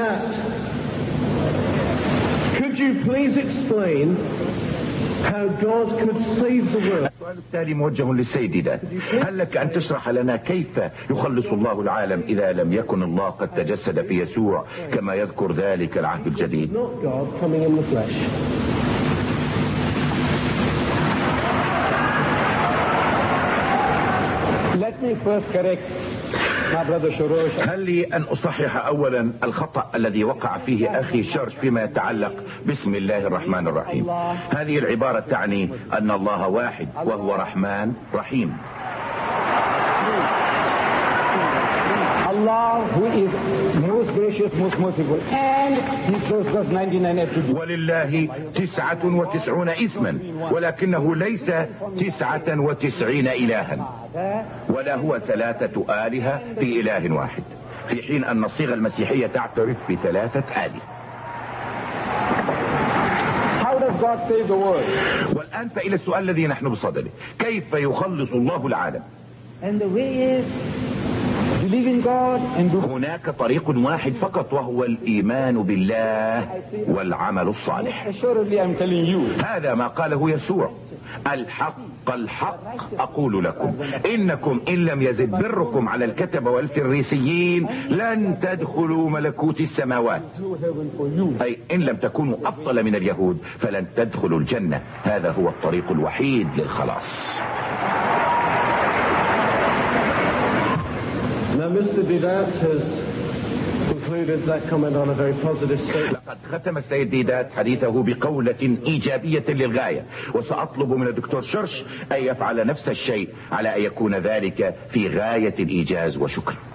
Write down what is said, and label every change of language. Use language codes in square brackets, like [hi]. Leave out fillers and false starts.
[en] Could you please explain how God could save the world? [ar] السؤال التالي موجه للسيد ديدات. هل لك أن تشرح لنا كيف يخلص الله العالم إذا لم يكن الله قد تجسد في يسوع كما يذكر ذلك العهد الجديد؟ [en] Let me first correct. [ar] هل لي أن أصحح أولا الخطأ الذي وقع فيه أخي شرش فيما يتعلق بسم الله الرحمن الرحيم؟ هذه العبارة تعني أن الله واحد وهو رحمن رحيم. [en] Allah, who is most gracious, most merciful, and He shows us 99 attributes. [ar] ولله 99 اسما، ولكنه ليس 99 إلها، ولا هو ثلاثة آلهة في إله واحد، في حين أن الصيغة المسيحية تعترف بثلاثة آلهة. [en] God save the world. [ar] والآن فإلى السؤال الذي نحن بصدده: كيف يخلص الله العالم؟ [en] And the way is. Believe in God and do. [ar] هناك طريق واحد فقط وهو الإيمان بالله والعمل الصالح. [en] Surely I'm telling you. [ar] هذا ما قاله يسوع. الحق الحق أقول لكم إنكم إن لم يزد بركم على الكتبة والفريسيين لن تدخلوا ملكوت السماوات، أي إن لم تكونوا أفضل من اليهود فلن تدخلوا الجنة. هذا هو الطريق الوحيد للخلاص. [en] Now Mr. Didat has concluded that comment on a very positive statement. [ar] لقد ختم السيد ديدات حديثه بقولة إيجابية للغاية، وسأطلب من الدكتور شرش أن يفعل نفس الشيء على أن يكون ذلك في غاية الإيجاز وشكر.